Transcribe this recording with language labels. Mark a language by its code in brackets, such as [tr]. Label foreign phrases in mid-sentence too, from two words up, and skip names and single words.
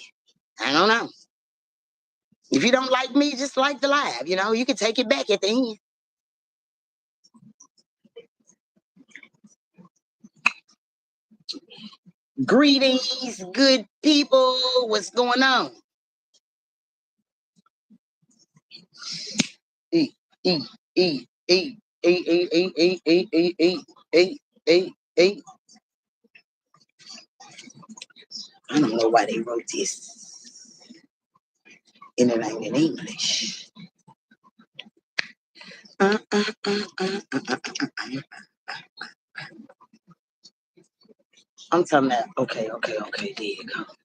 [en] I don't know. If you don't like me, just like the live. You know, you can take it back at the end. Greetings, good people. What's going on? E, E, E, E, E, E, E, E, E, E, E, E, E, E. I don't know why they wrote this. And it ain't in English. I'm talking about, okay, there you go.